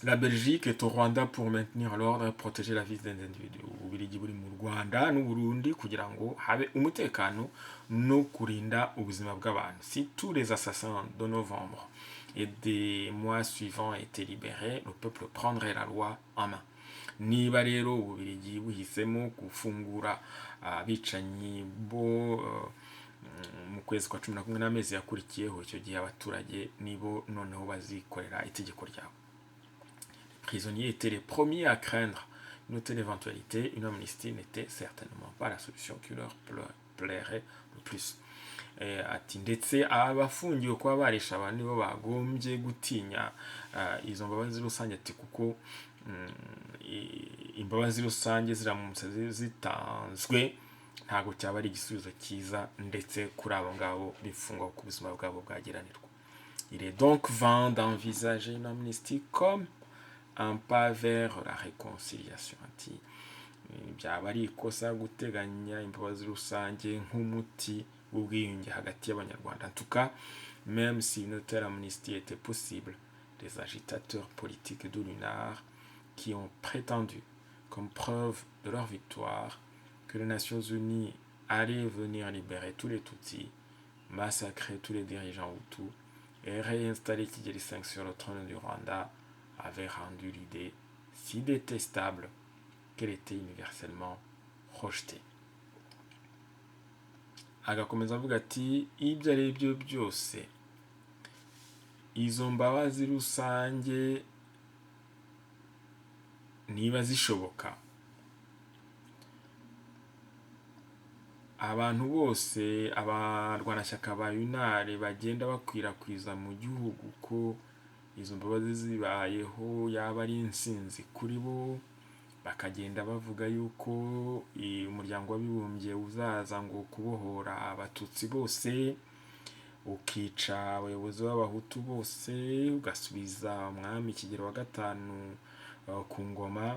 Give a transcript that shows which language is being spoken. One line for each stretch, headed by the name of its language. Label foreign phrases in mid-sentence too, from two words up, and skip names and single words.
French: La Belgique est au Rwanda pour maintenir l'ordre et protéger la vie des individus.
Kinyarwanda: Ububiligi buri mu Rwanda n'u Burundi kugira ngo habe umutekano no kurinda ubuzima bw'abantu.
French: Si tous les assassins de novembre et des mois suivants étaient libérés, le peuple prendrait la loi en main.
Kinyarwanda: Niba rero Ububiligi buhisemo gufungura abicanyi bo mu kwezi kwa 11 n'amezi yakurikiyeho, icyo gihe abaturage nibo noneho bazikorera itegeko ryabo.
French: Les prisonniers étaient les premiers à craindre une telle éventualité. Une amnistie n'était certainement pas la solution qui leur plairait le plus.
Kinyarwanda: Ati ndetse abafungiwe kuba barisha abantu nibo bagombye gutinya izo mbabazi rusange, ati kuko imbabazi rusange ziramutse zitanzwe ntabwo cyaba ari igisubizo cyiza ndetse kuri abo ngabo bifungwa ku buzima bwabo bwageranirwa.
French: Il est donc vain d'envisager une amnistie comme un pas vers la réconciliation.
Kinyarwanda: Ati byaba ari ikosa guteganya imbabazi rusange nk'umuti w'ubwiyunge hagati y'abanyarwanda.
French: En tout cas, même si une telle amnistie était possible, les agitateurs politiques de l'UNAR qui ont prétendu, comme preuve de leur victoire, que les Nations Unies allaient venir libérer tous les Tutsis, massacrer tous les dirigeants Hutus et réinstaller Kigeli V sur le trône du Rwanda, avaient rendu l'idée si détestable qu'elle était universellement rejetée.
Kinyarwanda: Agakomeza avuga ati ibyo ari byo byose izo mbabazi rusange niba zishoboka, abantu bose abarwanashyaka ba UNAR bagenda bakwirakwiza mu gihugu ko izo mbabazi zibayeho yaba ari insinzi kuri bo, bakagenda bavuga yuko umuryango w'abibumbye uzaza ngo kubohora abatutsi bose, ukica abayobozi b'abahutu bose, ugasubiza umwami Kigeli wa gatanu ku ngoma.